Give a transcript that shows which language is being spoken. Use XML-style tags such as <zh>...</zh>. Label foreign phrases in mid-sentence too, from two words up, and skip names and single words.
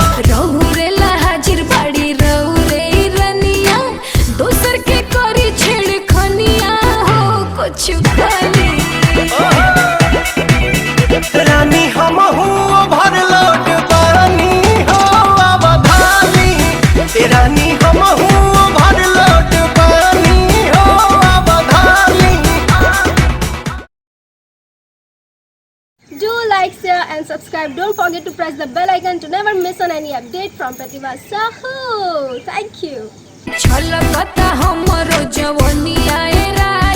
<bho>रहुरे ला हाजिर बाड़ी रहुरे रनिया दोसर के करी छेड़खनिया हो कुछ खाली। रानी हम हो भर लोट पानी हो अवधानी, रानी हम हो भर लोट पानी हो अवधानी।</bho> <en>do like, share and subscribe. Don't forget to press the bell icon to never miss on any update from Pratibha Sahu. Thank you.</en> <bho>छलकता हमरो जवनिया ए</bho>